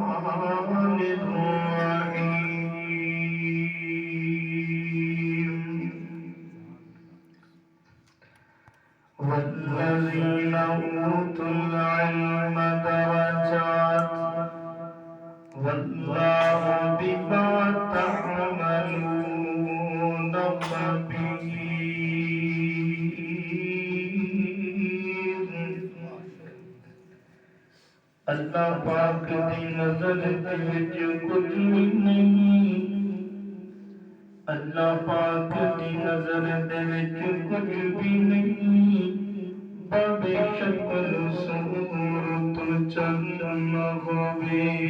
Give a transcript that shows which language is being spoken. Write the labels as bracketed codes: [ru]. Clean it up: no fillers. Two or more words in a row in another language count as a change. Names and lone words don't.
[ar] والذين أوتوا العلم درجات والله بما تعملون خبير [pa] اللہ پاک دی نظر دے وچ کچھ بھی نہیں اللہ پاک دی نظر دے وچ کچھ بھی نہیں بے شک صورت چند ہووے